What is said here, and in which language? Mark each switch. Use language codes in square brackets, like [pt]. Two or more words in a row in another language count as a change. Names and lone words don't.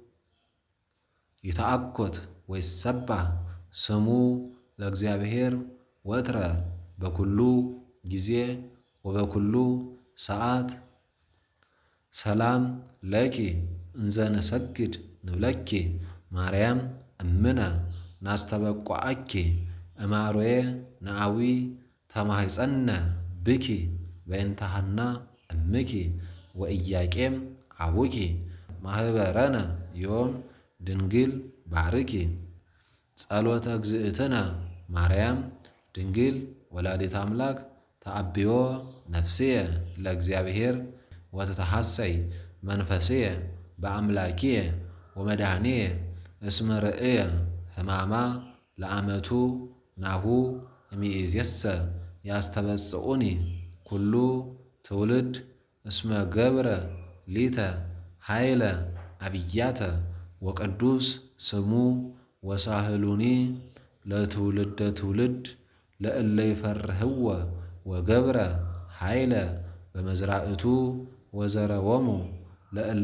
[gez] ይትአኮት ወይሰባህ ስሙ ለእግዚአብሔር ወትረ በኩሉ ጊዜ ወበኩሉ ሰዓት። ሰላም ለኪ እንዘ ንሰግድ ንብለኪ ማርያም እምነ ናስተበቋአኪ። እማሮየ ነአዊ ተማሕፀነ ብኪ በእንተ ሐና እምኪ ወኢያቄም አቡኪ። ማህበረነ ዮም ድንግል ባርኪ። ጸሎተ እግዝእትነ ማርያም ድንግል ወላዲተ አምላክ ተአብዮ ነፍስየ ለእግዚአብሔር ወተተሐሰይ መንፈስየ በአምላኪየ ወመድኃኒየ እስመ ርእየ ሕማማ ለአመቱ ናሁ እምይእዜሰ ያስተበጽኡኒ ኩሉ ትውልድ እስመ ገብረ ሊተ ኃይለ አብያተ ወቅዱስ ስሙ ወሳህሉኒ ለትውልደ ትውልድ ለእለ ይፈርህዎ ወገብረ ኃይለ በመዝራእቱ ወዘረዎሙ ለእለ